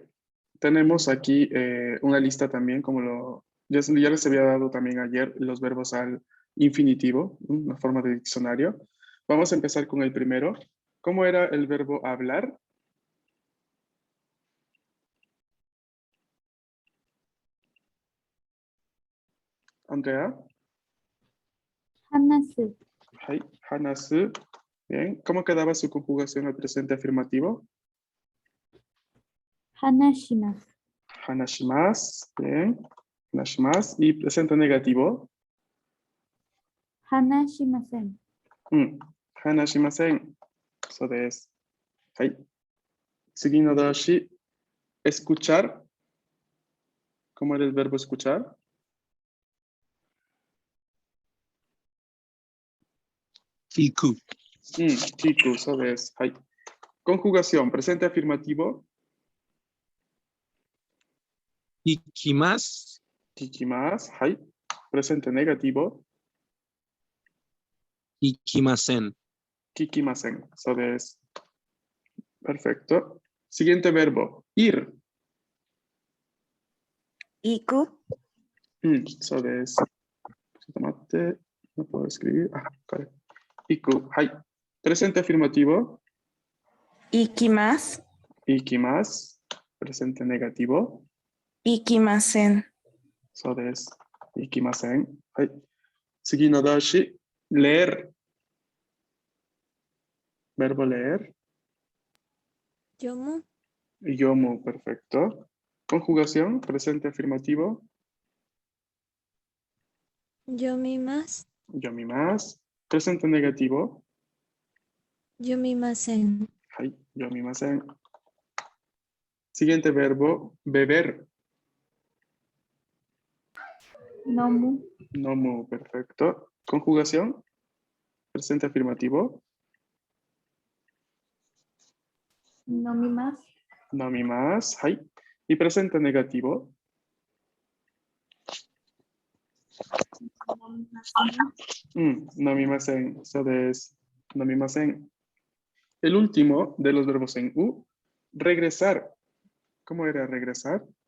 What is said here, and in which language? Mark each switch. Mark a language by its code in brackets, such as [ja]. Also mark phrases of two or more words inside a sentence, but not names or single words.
[es] Tenemos aquí una lista también, ya les había dado también ayer los verbos al infinitivo, una forma de diccionario. Vamos a empezar con el primero. ¿Cómo era el verbo hablar? Andrea. [ja] Hanasu. はい、話す. [es] Bien. ¿Cómo quedaba su conjugación al presente afirmativo? [ja] Hanashimasu. Hanashimasu. [es] Bien. [ja] Hanashimasu. [es] Y presente negativo. [ja] Hanashimasen. Hanashimasen. そうです。はい。次の動詞、escuchar. [es] ¿Cómo era el verbo escuchar? [ja] Iku. Kiku, そうです。 [es] はい。Conjugación, presente afirmativo. [ja] Ikimasu. 聞きます、はい。 [es] Presente negativo. [ja] Ikimasen. 聞きません、そうです。 Perfecto. [es] Siguiente verbo, ir. [ja] 行く、そうです。ちょっと待って。 [es] No puedo escribir. Vale. [ja] Iku, [es] はい。Presente afirmativo. [ja] 行きます、 Ikimasu. [es] Presente negativo. [ja] 行きません、そうです。行きません。はい。次の動詞、 leer. [es] Verbo leer. [ja] 読む、 Yomu, [es] perfecto. Conjugación, presente afirmativo. [ja] 読みます、 Yomimasu. [es] Presente negativo. [ja] 読みません、はい、読みません. [es] Siguiente verbo, beber. [ja] Nomu. [es] Nomu, perfecto. Conjugación, presente afirmativo. [ja] Nomimasu. 飲みます。はい. [es] Y presente negativo. [ja] Nomimasen. [es] Eso es nomimasen. El último de los verbos en U, regresar. ¿Cómo era regresar?